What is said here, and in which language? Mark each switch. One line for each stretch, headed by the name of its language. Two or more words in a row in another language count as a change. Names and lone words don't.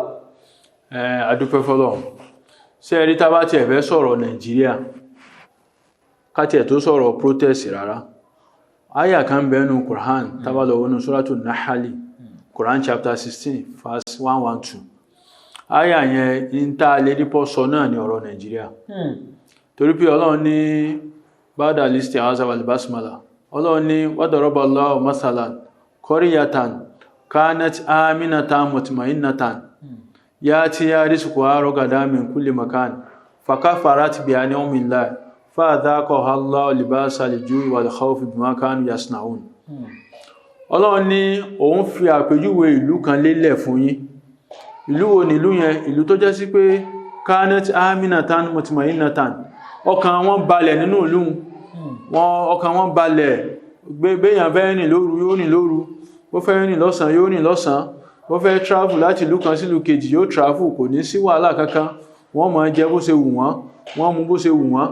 Yoruba: Adúpẹ́ fọ́lọ́run ṣé ẹ rí tá bá tiẹ̀ fẹ́ sọ̀rọ̀ Nàìjíríà ká tiẹ̀ tó sọ̀rọ̀ protest rárá àyà kan bẹ́ẹ̀ nínú Qur'an tá bá lọ wọnú Suratu Nahali Quran
English: chapter 16 verse 112
Yoruba: àyà yẹn ń tá a lè rí pọ́ sọ náà ní ọ̀rọ̀ Nàìjíríà torí pé Ọlọ́run ní
Arabic: بعد الاستعاذة البسملة
Yoruba: Ọlọ́run ní
Arabic: وضرب الله مثلا قرية كانت آمنة مطمئنة يأتيها رزقها رغدا من كل مكان فكفرت بأنعم الله فأذاقها الله لباس الجوع والخوف بما كانوا يصنعون.
Yoruba: Ọlọ́run ní òun fi àpèjúwe ìlú kan lélẹ̀ fún yín. Ìlú wo ni ìlú yẹn? Ìlú tó jẹ́ sí pé
Arabic: كانت آمنة مطمئنة,
Yoruba: ọkàn wọn balẹ̀ nínú ìlú wọn, ọkàn wọn balẹ̀, béèyàn fẹ́ rìn lóru yóò rìn lóru, bó fẹ́ rìn lọ́sàn yóò rìn lọ́sàn, bó fẹ́ travel láti ìlú kan sí ìlú kejì yóò travel, kò ní sí wàhálà kankan, wọ́n máa jẹ bó ṣe wù wọ́n, wọ́n mú bó ṣe wù wọ́n.